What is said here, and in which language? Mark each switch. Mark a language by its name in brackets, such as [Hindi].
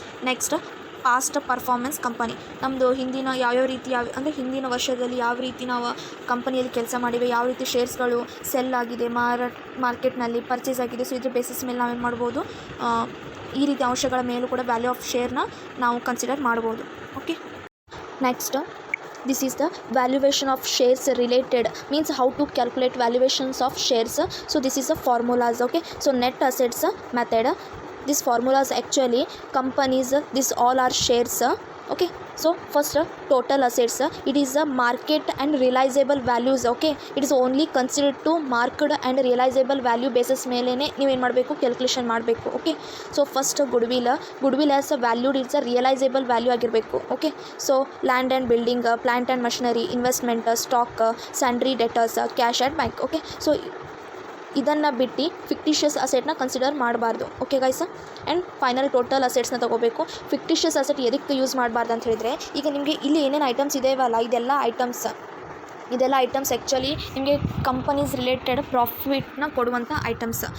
[Kannada] Next past performance company ನಮ್ಮದು ಹಿಂದಿನ ಯಾವ್ಯಾವ ರೀತಿ ಅಂದರೆ ಹಿಂದಿನ ವರ್ಷದಲ್ಲಿ ಯಾವ ರೀತಿ ನಾವು ಕಂಪನಿಯಲ್ಲಿ ಕೆಲಸ ಮಾಡಿವೆ, ಯಾವ ರೀತಿ ಶೇರ್ಸ್ಗಳು ಸೆಲ್ ಆಗಿದೆ, ಮಾರ್ಕೆಟ್ನಲ್ಲಿ ಪರ್ಚೇಸ್ ಆಗಿದೆ. ಸೊ ಇದ್ರ ಬೇಸಿಸ್ ಮೇಲೆ ನಾವೇನು ಮಾಡ್ಬೋದು ಈ ರೀತಿ ಅಂಶಗಳ ಮೇಲೂ ಕೂಡ ವ್ಯಾಲ್ಯೂ ಆಫ್ ಶೇರ್ನ ನಾವು ಕನ್ಸಿಡರ್ ಮಾಡ್ಬೋದು. [English] Okay, next this is the valuation of shares related means how to calculate valuations of shares. So this is the formulas. Okay, so net assets method, this formulas actually companies this all are shares. Okay, so first total assets, it is a market and realizable values. Okay, it is only considered to market and realizable value basis [Kannada] ಮೇಲೆ ನೀವೇನು ಮಾಡಬೇಕು calculation ಮಾಡಬೇಕು. [English] Okay, so first goodwill as valued it's a realizable value ಆಗಿರಬೇಕು. Okay, so land and building, plant and machinery, investment, stock, sundry debtors, cash and bank. [Kannada] Okay, so ಇದನ್ನು ಬಿಟ್ಟು fictitious ಅಸೆಟ್ನ consider ಮಾಡಬಾರ್ದು. Okay guys, and final total ಅಸೆಟ್ಸ್ನ ತೊಗೋಬೇಕು. Fictitious asset ಎದಕ್ಕೆ use ಮಾಡಬಾರ್ದು ಅಂತ ಹೇಳಿದರೆ ಈಗ ನಿಮಗೆ ಇಲ್ಲಿ ಏನೇನು ಐಟಮ್ಸ್ ಇದೆಯಲ್ಲ ಇದೆಲ್ಲ ಐಟಮ್ಸ್ ಆ್ಯಕ್ಚುಲಿ ನಿಮಗೆ ಕಂಪನೀಸ್ ರಿಲೇಟೆಡ್ ಪ್ರಾಫಿಟ್ನ ಕೊಡುವಂಥ ಐಟಮ್ಸ್.